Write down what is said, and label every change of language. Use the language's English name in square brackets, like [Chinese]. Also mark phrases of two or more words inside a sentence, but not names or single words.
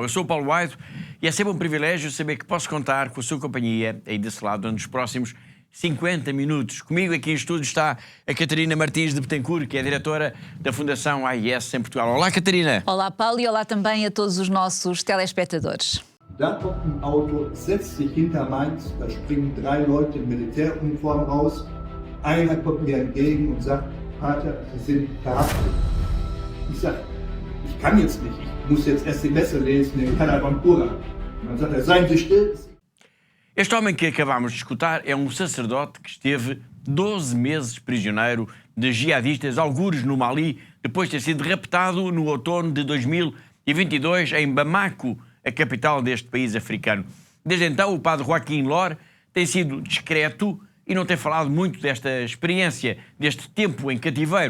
[Portuguese] Eu sou o Paulo White e é sempre um privilégio saber que posso contar com a sua companhia aí desse lado nos próximos 50 minutos. Comigo aqui em estúdio está a Catarina Martins de Betancourt, que é a diretora da Fundação AIS em Portugal. Olá, Catarina. Olá, Paulo, e olá também a todos os nossos telespectadores. [German] Da kommt ein Auto, setzt sich hinter meins, da springen 3 Leute in Militäruniform raus. Einer kommt mir entgegen und sagt, Vater, Sie sind verhaftet. Ich sage, ich kann jetzt nicht, ich muss jetzt erst die Messe lesen, in Canabancura. Und dann sagt er, seien Sie still. [Portuguese] Este homem que acabámos de escutar é um sacerdote que esteve 12 meses prisioneiro de jihadistas, algures no Mali, depois de ter sido raptado no outono de 2022 em Bamako, a capital deste país africano. Desde então, o padre Joaquim Lor tem sido discreto e não tem falado muito desta experiência, deste tempo em cativeiro.